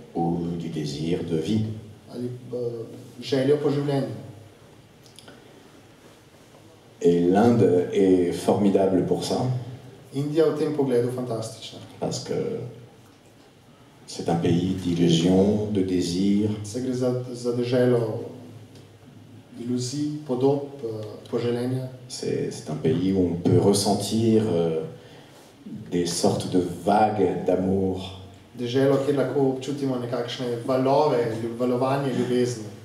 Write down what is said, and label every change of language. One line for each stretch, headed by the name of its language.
French: ou du désir de vie.
Slovenian: ali željo po življenju.
French: Et l'Inde est formidable pour ça,
Slovenian: Indija je v tem pogledu fantastična.
French: parce que c'est un pays d'illusions, de désirs,
Slovenian: Se gre za deželo iluzij, podob, poželjenja.
French: c'est un pays où on peut ressentir des sortes de vagues d'amour.
Slovenian: Deželo, kjer lahko občutimo nekakšne valovanje ljubezni.